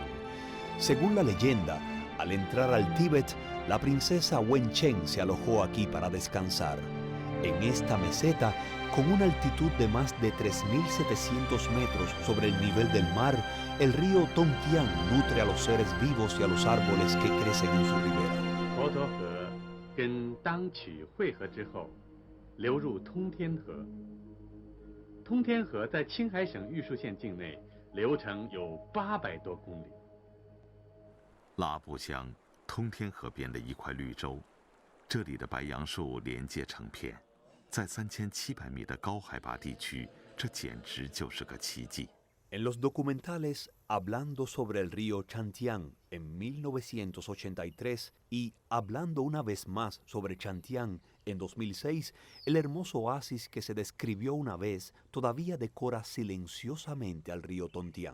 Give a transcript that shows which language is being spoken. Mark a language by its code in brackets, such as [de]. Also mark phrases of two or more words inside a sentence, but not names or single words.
[es] Según la leyenda, al entrar al Tíbet, la princesa Wencheng se alojó aquí para descansar. En esta meseta, con una altitud de más de 3.700 metros sobre el nivel del mar, el río Tongtian nutre a los seres vivos y a los árboles que crecen en su ribera. [zh] 沱沱河跟当曲汇合之后，流入通天河。通天河在青海省玉树县境内，流程有800多公里。拉布乡通天河边的一块绿洲，这里的白杨树连接成片。在3700米的高海拔地区，这简直就是个奇迹。 [es] En los documentales Hablando sobre el río Chantian en 1983 y Hablando una vez más sobre Chantian en 2006, el hermoso oasis que se describió una vez todavía decora silenciosamente al río Tongtian.